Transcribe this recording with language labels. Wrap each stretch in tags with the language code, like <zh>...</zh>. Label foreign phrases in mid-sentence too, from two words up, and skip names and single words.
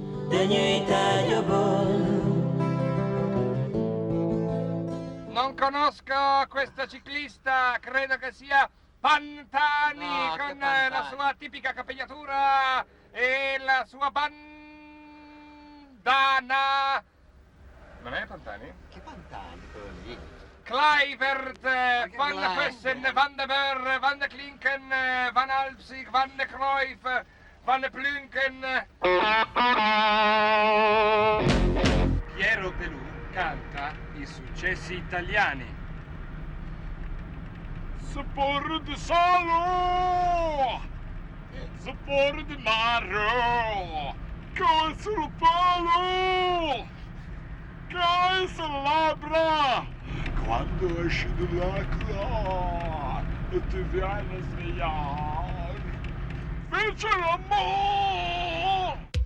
<it>Non conosco questa ciclista, credo che sia Pantani, No, che con Pantani? la sua tipica capigliatura e la sua bandana. Non è Pantani? Che Pantani quello lì? Kluivert, Van Kluivert? Vessen, Van de Beer, Van de Klinken, Van Alpsig, Van de Cruyff, Van de Plunken. Piero Pelù canta i successi italiani. Sapore di salo, sapore di mare, come sul palo, che sulle labbra, quando esci dall'acqua e ti viene a svegliare, fece l'amore.</it>